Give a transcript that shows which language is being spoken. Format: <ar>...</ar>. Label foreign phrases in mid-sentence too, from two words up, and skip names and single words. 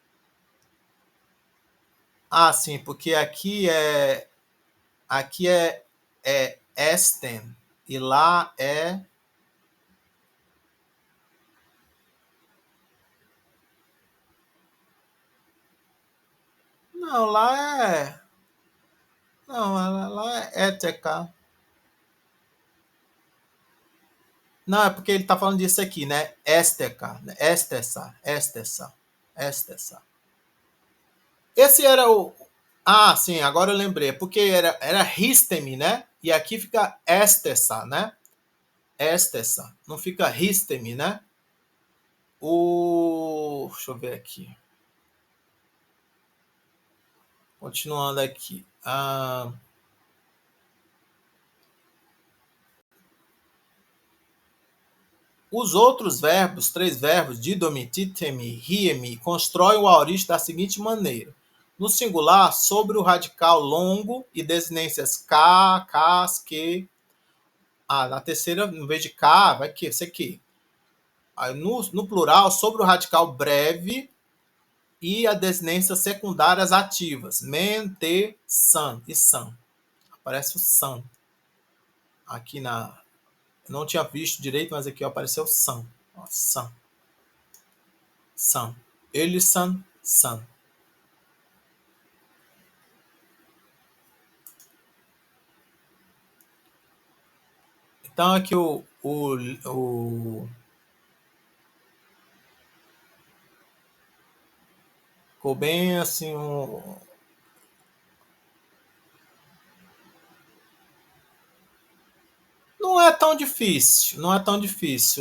<pt>Ah, sim, porque aqui é esten e lá é não, lá é ETK. Não, é porque ele está falando disso aqui, né?</pt> <el>Esteca, estessa, estessa, estessa.</el> <pt>Esse era o. Ah, sim, agora eu lembrei. Porque era ristemi, né? E aqui fica estessa, né? Estessa. Não fica ristemi, né? Deixa eu ver aqui. Continuando aqui. Ah, os outros verbos, 3 verbos,</pt> <el>didomi, titemi, riemi,</el> <pt>constroem o aorista da seguinte maneira. No singular, sobre o radical longo e desinências k, cas, que. Na terceira, em vez de k, vai que, ser que. Aí, no plural, sobre o radical breve e as desinências secundárias ativas. Men, te, san e san. Aparece o san. Aqui na... Eu não tinha visto direito, mas aqui apareceu san. Ó, san. San. Elisan, san. Então aqui ficou bem assim não é tão difícil, não é tão difícil.</pt>